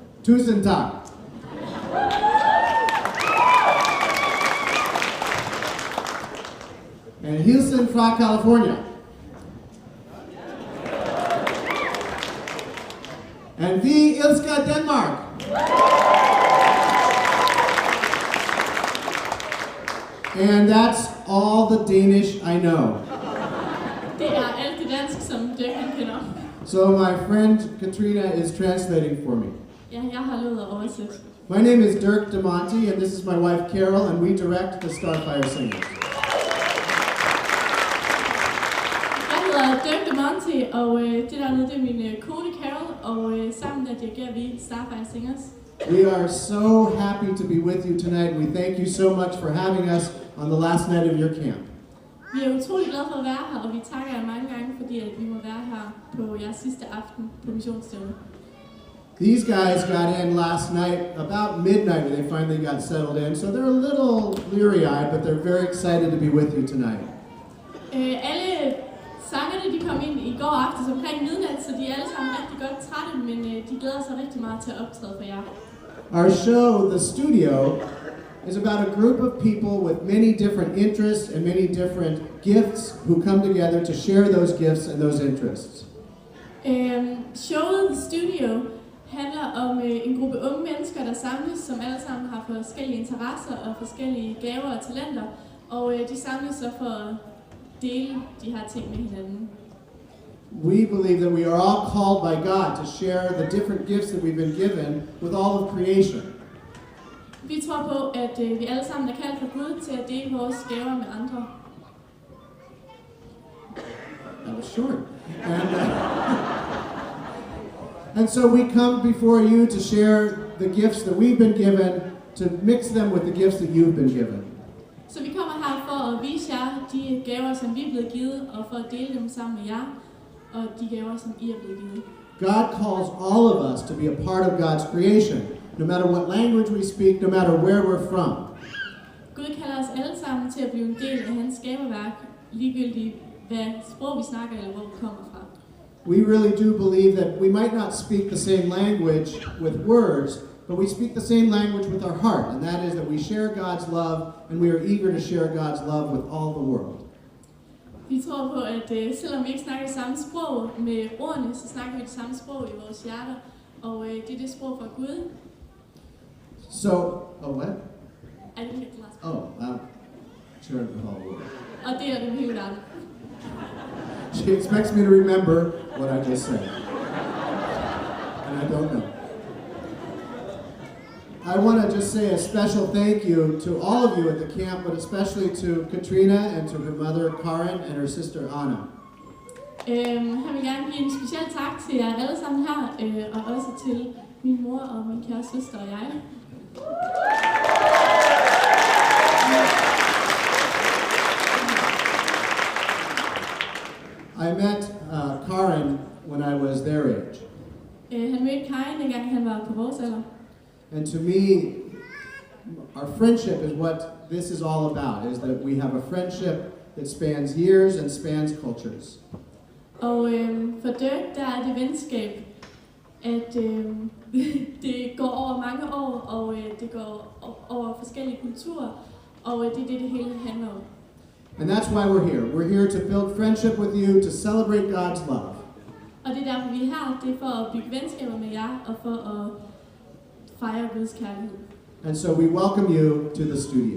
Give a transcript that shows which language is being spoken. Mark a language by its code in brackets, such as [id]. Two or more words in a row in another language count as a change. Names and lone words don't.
[da] Tusind tak. And Hilsen fra California. And vi elsker Denmark. [en] And that's all the Danish I know. [da] Det alt det dansk, som Dirk han kender. [en] So my friend Katrina is translating for me. [da] Ja, jeg har lovet at oversætte. [en] My name is Dirk DeMonte, and this is my wife Carol, and we direct the Starfire Singers. [da] Jeg hedder Dirk DeMonte, og det dernede det er min kone Carol, og sammen der dirigerer vi Starfire Singers. [en] We are so happy to be with you tonight. We thank you so much for having us on the last night of your camp. [da] Vi er utrolig glade for at være her, og vi takker jer mange gange, fordi at vi må være her på jeres sidste aften på missionsstævnet. [en] These guys got in last night about midnight when they finally got settled in, so they're a little bleary-eyed, but they're very excited to be with you tonight. [da] Alle sangerne de kom ind i går aftes omkring midnat, så de er alle sammen rigtig godt trætte, men de glæder sig rigtig meget til at optræde for jer. [en] Our show, The Studio, is about a group of people with many different interests and many different gifts who come together to share those gifts and those interests. [da] Showet The Studio handler om en gruppe unge mennesker, der samles, som alle sammen har forskellige interesser og forskellige gaver og talenter, og de samles så for at dele de her ting med hinanden. [en] We believe that we are all called by God to share the different gifts that we've been given with all of creation. [da] Vi tror på, at vi alle sammen er kaldt fra Gud til at dele vores gaver med andre. [en] That was short. And so we come before you to share the gifts that we've been given, to mix them with the gifts that you've been given. [da] Så vi kommer her for at vise jer de gaver, som vi er blevet givet, og for at dele dem sammen med jer, og de gaver, som I er blevet givet. [en] God calls all of us to be a part of God's creation, no matter what language we speak, no matter where we're from. [da] Gud kalder os alle sammen til at blive en del af hans skaberværk, ligegyldigt hvad sprog vi snakker eller hvor vi kommer fra. [en] We really do believe that we might not speak the same language with words, but we speak the same language with our heart, and that is that we share God's love, and we are eager to share God's love with all the world. [da] Vi tror på, at selvom vi ikke snakker det samme sprog med ordene, så snakker vi det samme sprog i vores hjerter, og det er det sprog fra Gud. [en] So, what? I didn't get the last Oh, wow. Share it with all the world. [da] Og det er det hele verden. [en] She expects me to remember what I just said. And I don't know. I want to just say a special thank you to all of you at the camp, but especially to Katrina and to her mother Karen and her sister Anna. [da] Han vil gerne give en speciel tak til jer alle sammen her, og også til min mor og min kære søster og jeg. [en] I met Karen when I was their age. [da] Han mødte Karin, dengang han var på vores alder. [en] And to me, our friendship is what this is all about, is that we have a friendship that spans years and spans cultures. [da] Og for Dirk, der er det venskab, at det går over mange år, og det går over forskellige kulturer, og det er det hele handler om. [en] And that's why we're here. We're here to build friendship with you, to celebrate God's love. [da] Og det er derfor, vi er her. Det er for at bygge venskaber med jer, og for at fejre Guds kærlighed. [en] And so we welcome you to the studio.